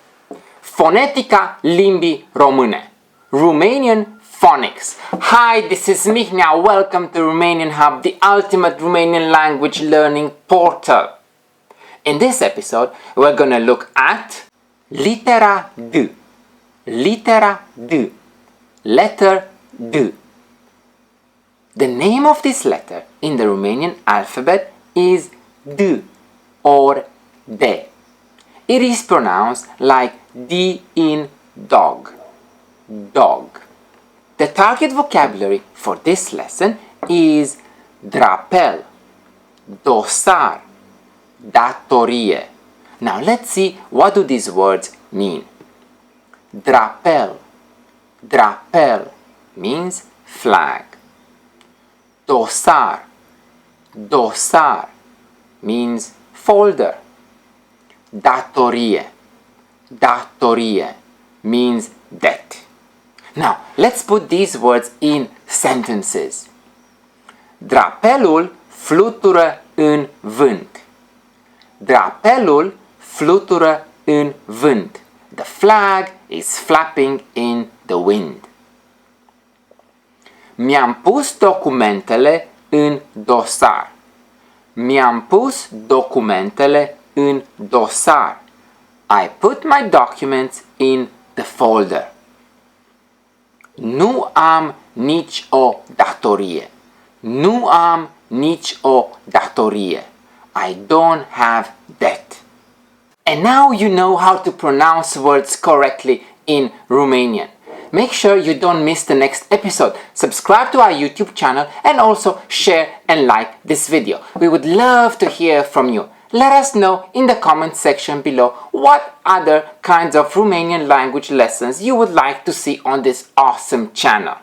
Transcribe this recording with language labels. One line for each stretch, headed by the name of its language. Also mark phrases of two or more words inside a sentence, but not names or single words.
Romanian: Fonetica limbii române.
English: Romanian Phonics. Hi, this is Mihnea. Welcome to Romanian Hub, the ultimate Romanian language learning portal. In this episode, we're gonna look at
Romanian: litera D. Litera D.
English: Letter D. The name of this letter in the Romanian alphabet is D or D. It is pronounced like D in dog. Dog. The target vocabulary for this lesson is drapel, dosar, datorie. Now let's see what do these words mean. Drapel. Drapel means flag. Dosar. Dosar means folder. Datorie. Datorie means debt. Now, let's put these words in sentences.
Romanian: Drapelul flutură în vânt. Drapelul flutură în vânt.
English: The flag is flapping in the wind.
Romanian: Mi-am pus documentele în dosar. Mi-am pus documentele în dosar.
English: I put my documents in the folder.
Romanian: Nu am nici o datorie. Nu am nici o datorie.
English: I don't have debt. And now you know how to pronounce words correctly in Romanian. Make sure you don't miss the next episode. Subscribe to our YouTube channel and also share and like this video. We would love to hear from you. Let us know in the comment section below what other kinds of Romanian language lessons you would like to see on this awesome channel.